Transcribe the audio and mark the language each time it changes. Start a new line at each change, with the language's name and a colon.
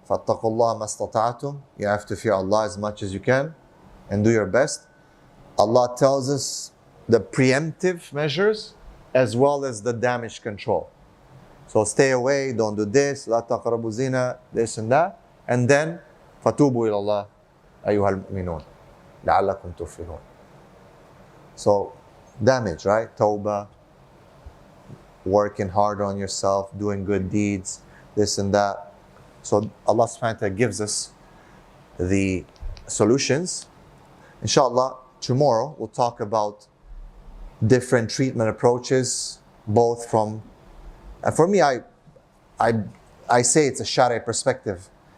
Arabic: فَاتَّقُوا اللَّهَ مَا اسْتَطَعْتُمْ.
English: You have to fear Allah as much as you can and do your best. Allah tells us the preemptive measures as well as the damage control. So stay away, don't do this,
Arabic: لَا تَقْرَبُوا زِنَا,
English: this and that.
Arabic: And then فَتُوبُوا إِلَى اللَّهِ أَيُّهَا الْمُؤْمِنُونَ لَعَلَّكُمْ تُفْلِحُونَ.
English: So damage, right? Tawbah, working hard on yourself, doing good deeds, this and that. So Allah subhanahu wa ta'ala gives us the solutions. Inshallah, tomorrow we'll talk about different treatment approaches, both from, and for me, I say it's a Shari'i perspective.